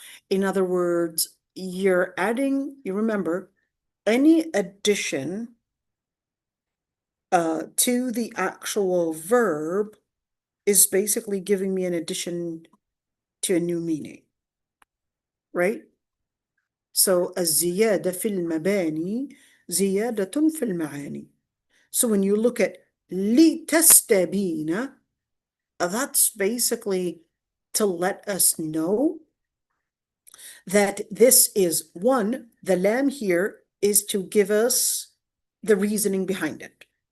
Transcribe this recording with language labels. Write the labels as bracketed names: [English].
[English] In other words, you're adding, you remember, any addition to the actual verb is basically giving me an addition to a new meaning, right? [Arabic] So الزيادة في المباني زيادة في المعاني. [English] So when you look at لتستبين, that's basically to let us know that this is one, the lam here is to give us the reasoning behind it.